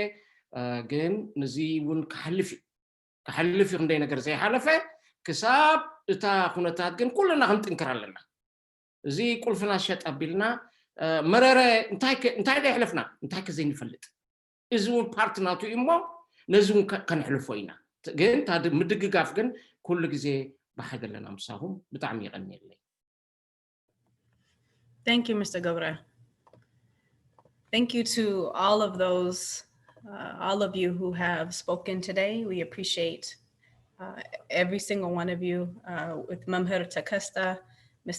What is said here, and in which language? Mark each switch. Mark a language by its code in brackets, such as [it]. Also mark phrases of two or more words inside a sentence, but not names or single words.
[ti] ግን ነዚ እውን ክሓልፍ ክንደይ ነገር ዘይሓለፈ ክሳብ እታ ኩነታት ግን ኩሉና ክንጥንክር ኣለና እዚ ቁልፍና ሸጥ ኣቢልና መረረ እንታይ ዳ ይሕለፍና እንታይ ከዘይንፈልጥ እዚ እውን ፓርትናቱ እሞ ነዚ እውን ከንሕልፎ ኢና ግን ምድግጋፍ ግን ኩሉ ግዜ ብሓደ ኣለና ምሳኹም ብጣዕሚ ይቐኒየለይ [en] Thank you, Mr. Gabra. Thank you to all of those, all of you who have spoken today. We appreciate every single one of you, with Mamher Takesta, Mr.